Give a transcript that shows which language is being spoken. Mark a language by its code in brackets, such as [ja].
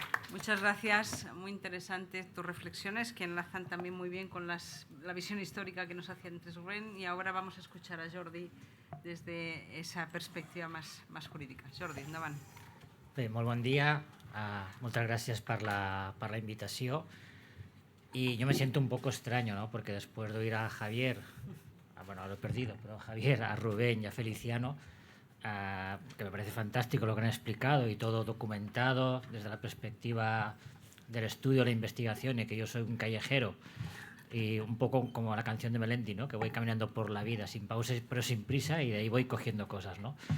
[es] Muchas gracias, muy interesantes tus reflexiones que enlazan también muy bien con la visión histórica que nos hacía antes Rubén, y ahora vamos a escuchar a Jordi desde esa perspectiva más jurídica. [ca] Jordi, endavant. Bé, molt bon dia, moltes gràcies per la invitació, [es] y yo me siento un poco extraño, ¿no? Porque después de oír a Javier, bueno, lo he perdido, pero a Javier, a Rubén y a Feliciano, que me parece fantástico lo que han explicado y todo documentado desde la perspectiva del estudio, la investigación, y que yo soy un callejero y un poco como la canción de Melendi, ¿no? Que voy caminando por la vida sin pausas pero sin prisa, y de ahí voy cogiendo cosas, ¿no?